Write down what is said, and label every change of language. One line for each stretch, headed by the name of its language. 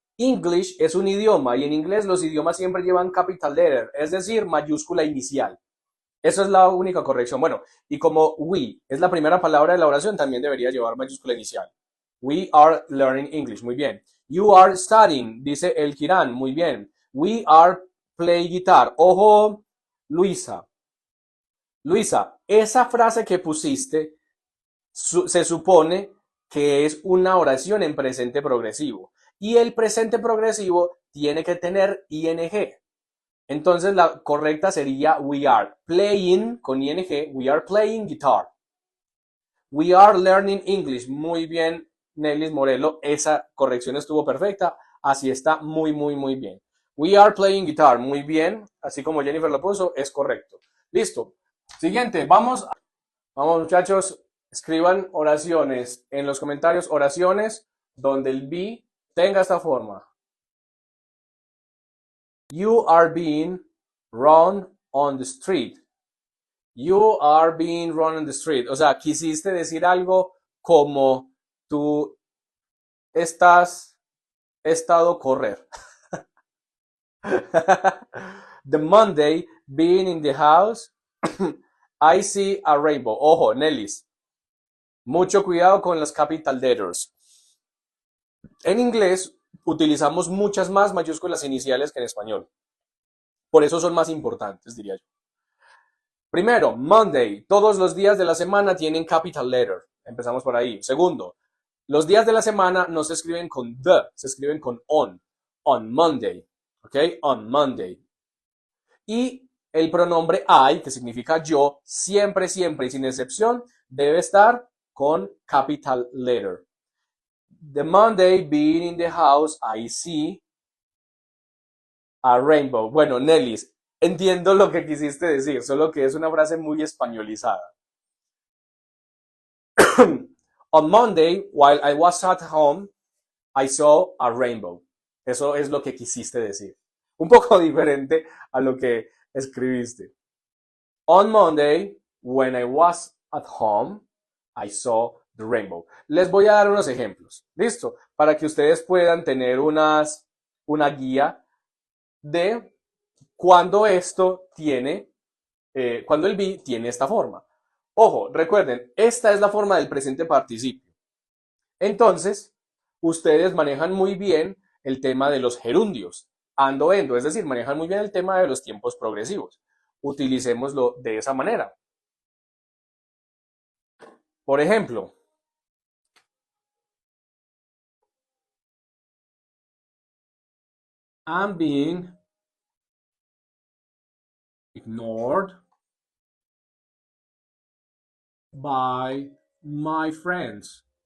Spanish: English es un idioma y en inglés los idiomas siempre llevan capital letter, es decir, mayúscula inicial. Eso es la única corrección. Bueno, y como we es la primera palabra de la oración, también debería llevar mayúscula inicial.
English: We are learning English.
Spanish: Muy bien.
English: You are studying,
Spanish: dice el Kiran. Muy bien.
English: We are playing guitar.
Spanish: Ojo, Luisa. Luisa, esa frase que pusiste se supone que es una oración en presente progresivo. Y el presente progresivo tiene que tener ing. Entonces la correcta sería
English: we are playing
Spanish: con ing,
English: we are playing guitar. We are learning English.
Spanish: Muy bien, Nelis Morelo. Esa corrección estuvo perfecta. Así está muy, muy, muy bien.
English: We are playing guitar.
Spanish: Muy bien. Así como Jennifer lo puso, es correcto. Listo. Siguiente. Vamos, muchachos. Escriban oraciones en los comentarios. Oraciones donde el be tenga esta forma.
English: You are being run on the street. You are being run on the street.
Spanish: O sea, quisiste decir algo como tú estado correr.
English: The Monday being in the house, I see a rainbow.
Spanish: Ojo, Nellis. Mucho cuidado con las capital letters. En inglés utilizamos muchas más mayúsculas iniciales que en español. Por eso son más importantes, diría yo. Primero, Monday. Todos los días de la semana tienen capital letter. Empezamos por ahí. Segundo, los días de la semana no se escriben con the, se escriben con on. On Monday. ¿Ok? On Monday. Y el pronombre I, que significa yo, siempre, siempre y sin excepción, debe estar con capital letter.
English: The Monday being in the house, I see a rainbow.
Spanish: Bueno, Nellis, entiendo lo que quisiste decir, solo que es una frase muy españolizada.
English: On Monday, while I was at home, I saw a rainbow.
Spanish: Eso es lo que quisiste decir. Un poco diferente a lo que escribiste.
English: On Monday, when I was at home, I saw the rainbow.
Spanish: Les voy a dar unos ejemplos. ¿Listo? Para que ustedes puedan tener una guía de cuando esto tiene, cuando el be tiene esta forma. Ojo, recuerden, esta es la forma del presente participio. Entonces, ustedes manejan muy bien el tema de los gerundios, ando, endo, es decir, manejan muy bien el tema de los tiempos progresivos. Utilicémoslo de esa manera. Por ejemplo,
English: I'm being ignored by my friends.